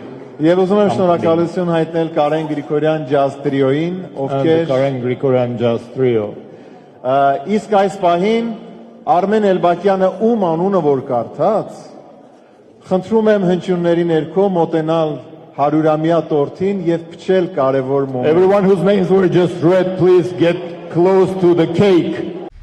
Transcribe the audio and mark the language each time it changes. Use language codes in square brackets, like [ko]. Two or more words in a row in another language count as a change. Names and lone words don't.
[hy] Եվ ուզում եմ շնորհակալություն հայտնել Կարեն Գրիգորյան ջազ տրիոյին, [en] And the [hy] ովքեր [en] Karen Grigorian Jazz Trio. [hy] իսկ այս պահին Արմեն Էլբակյանը ում անունը որ կարդաց, խնդրում եմ հնչյունների ներքո մոտենալ 100-ամյա տորթին եւ փչել կարևոր մոմենտ։ [en] Everyone whose names were just read, please get close to the cake